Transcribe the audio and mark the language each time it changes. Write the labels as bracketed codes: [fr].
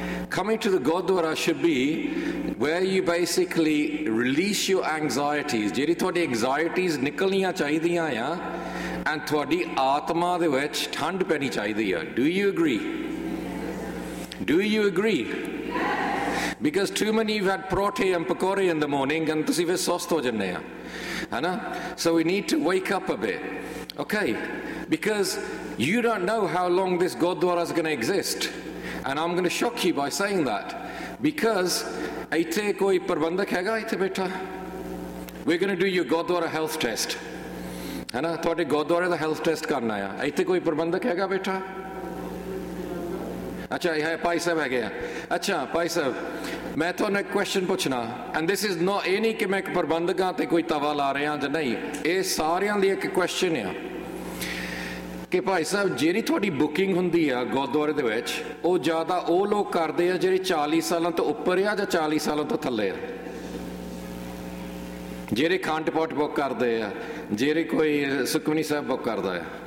[en] coming to the gurdwara should be where you basically release your anxieties [pa] ਜਿਹੜੀ ਤੁਹਾਡੀ ਐਂਗਜ਼ਾਇਟੀਜ਼ ਨਿਕਲਣੀਆਂ ਚਾਹੀਦੀਆਂ ਆ ਐਂਡ ਤੁਹਾਡੀ ਆਤਮਾ ਦੇ ਵਿੱਚ ਠੰਡ ਪੈਣੀ ਚਾਹੀਦੀ ਆ [en] do you agree do you agree because too many you had ਪਰੌਂਠੇ and ਪਕੌੜੇ in the morning and [pa] ਤੁਸੀਂ ਫਿਰ ਸੁਸਤ ਹੋ ਜਾਂਦੇ ਆ [en] ਹੈ ਨਾ so we need to wake up a bit okay because You don't know how long this Gurdwara is going to exist. And I'm going to shock you by saying that. [pa] Because ਇੱਥੇ ਕੋਈ ਪ੍ਰਬੰਧਕ ਹੈਗਾ ਇੱਥੇ ਬੈਠਾ [en] we going to do your gurdwara health test [pa] ਹੈ ਨਾ ਤੁਹਾਡੇ ਗੁਰਦੁਆਰੇ ਦਾ health test ਕਰਨ ਆਇਆ ਇੱਥੇ ਕੋਈ ਪ੍ਰਬੰਧਕ ਹੈਗਾ ਬੈਠਾ ਅੱਛਾ ਇਹ ਭਾਈ ਸਾਹਿਬ ਹੈਗੇ ਆ ਅੱਛਾ ਭਾਈ ਸਾਹਿਬ ਮੈਂ ਤੁਹਾਨੂੰ ਇੱਕ ਕੁਐਸਚਨ ਪੁੱਛਣਾ [en] and this is no [pa] ਇਹ ਨਹੀਂ ਕਿ ਮੈਂ ਇੱਕ ਪ੍ਰਬੰਧਕ ਹਾਂ ਅਤੇ ਕੋਈ ਤਵਾ ਲਾ ਰਿਹਾ ਜਾਂ ਨਹੀਂ ਇਹ ਸਾਰਿਆਂ ਦੀ ਇੱਕ ਕੁਐਸਚਨ ਆ ਕਿ ਭਾਈ ਸਾਹਿਬ ਜਿਹੜੀ ਤੁਹਾਡੀ ਬੁਕਿੰਗ ਹੁੰਦੀ ਆ ਗੁਰਦੁਆਰੇ ਦੇ ਵਿੱਚ ਉਹ ਜ਼ਿਆਦਾ ਉਹ ਲੋਕ ਕਰਦੇ ਆ ਜਿਹੜੇ 40 ਸਾਲਾਂ ਤੋਂ ਉੱਪਰ ਆ ਜਾਂ 40 ਸਾਲਾਂ ਤੋਂ ਥੱਲੇ ਆ ਜਿਹੜੇ ਖੰਡ ਪਾਠ ਬੁੱਕ ਕਰਦੇ ਆ ਜਿਹੜੇ ਕੋਈ ਸੁਖਮਨੀ ਸਾਹਿਬ ਬੁੱਕ ਕਰਦਾ ਆ